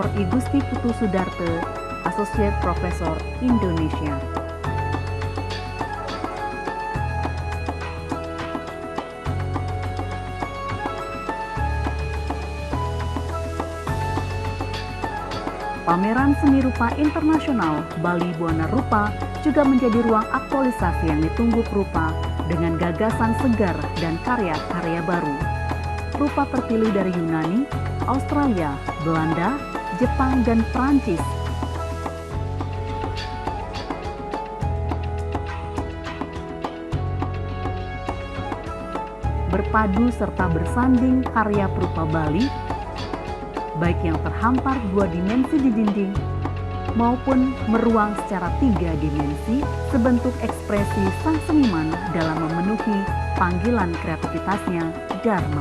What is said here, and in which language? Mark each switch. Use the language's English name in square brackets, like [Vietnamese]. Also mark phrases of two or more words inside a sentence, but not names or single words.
[Indonesian] Igusti Putu Sudarte, Associate Professor Indonesia. Pameran Seni Rupa Internasional Bali Buana Rupa juga menjadi ruang aktualisasi yang ditunggu perupa dengan gagasan segar dan karya-karya baru. Rupa terpilih dari Yunani, Australia, Belanda, Jepang, dan Prancis. Berpadu serta bersanding karya perupa Bali, baik yang terhampar 2 dimensi di dinding maupun meruang secara 3 dimensi sebentuk ekspresi sang seniman dalam memenuhi panggilan kreativitasnya Dharma.